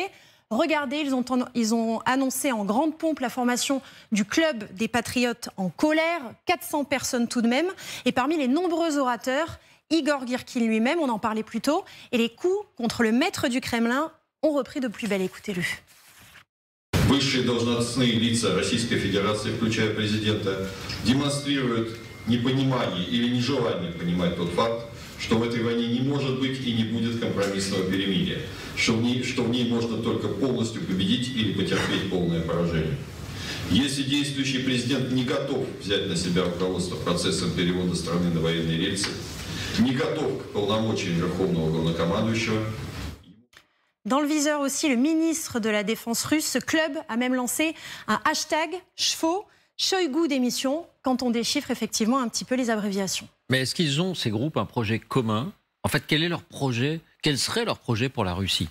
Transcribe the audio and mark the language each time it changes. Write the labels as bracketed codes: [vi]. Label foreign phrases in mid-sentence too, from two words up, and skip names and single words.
[fr] Regardez, ils ont annoncé en grande pompe la formation du Club des Patriotes en colère. 400 personnes tout de même. Et parmi les nombreux orateurs, Igor Girkin lui-même, on en parlait plus tôt. Et les coups contre le maître du Kremlin ont repris de plus belle. Écoutez-le. [ru] Высшие должностные лица Российской Федерации, включая президента, демонстрируют непонимание или нежелание понимать тот факт, что в этой войне не может быть и не будет компромиссного перемирия, что в ней можно только полностью победить или потерпеть полное поражение. Если действующий президент не готов взять на себя руководство процессом перевода страны на военные рельсы, не готов к полномочиям Верховного Главнокомандующего. [fr] Dans le viseur aussi, le ministre de la Défense russe, ce club a même lancé un hashtag chevaux, Shoigu démission, quand on déchiffre effectivement un petit peu les abréviations. Mais est-ce qu'ils ont, ces groupes, un projet commun? En fait, quel est leur projet? Quel serait leur projet pour la Russie?